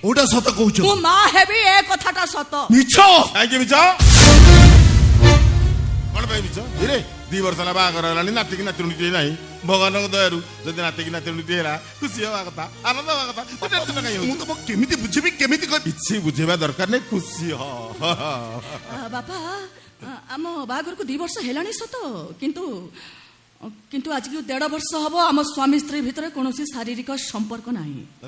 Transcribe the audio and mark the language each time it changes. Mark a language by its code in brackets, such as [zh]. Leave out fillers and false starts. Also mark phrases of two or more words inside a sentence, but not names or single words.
[or] କୋଟା ସତ কହୁଛ ମୁ ମା ହେବି ଏ କଥାଟା ସତ মিছ କାହିଁକି ମିଛ କଣ ପାଇଁ ମିଛ ରେ 2 ବର୍ଷ ହେଲା ବାହାଘର ହେଲାଣି ନାତିକି ନାତୁଣୀଟିଏ ନାହିଁ ଭଗବାନଙ୍କ ଦୟାରୁ ଯଦି ନାତିକି ନାତୁଣୀଟିଏ ହେଲା ଖୁସି ହେବା କଥା ଆନନ୍ଦ ହେବା କଥା ତୁ ଟେନସନ କାହିଁ ମୁଁ ହଉଛୁ ତମ କେମିତି ବୁଝିବି କେମିତି କହିବି କିଛି ବୁଝେଇବା ଦରକାର ନାହିଁ ଖୁସି ହ ବାପା ଆମ ବାହାଘରକୁ 2 ବର୍ଷ ହେଲାଣି ସତ କିନ୍ତୁ କିନ୍ତୁ ଆଜିକୁ 1.5 ବର୍ଷ ହବ ଆମ ସ୍ୱାମୀ ସ୍ତ୍ରୀ ଭିତରେ କୌଣସି ଶାରୀରିକ ସମ୍ପର୍କ ନାହିଁ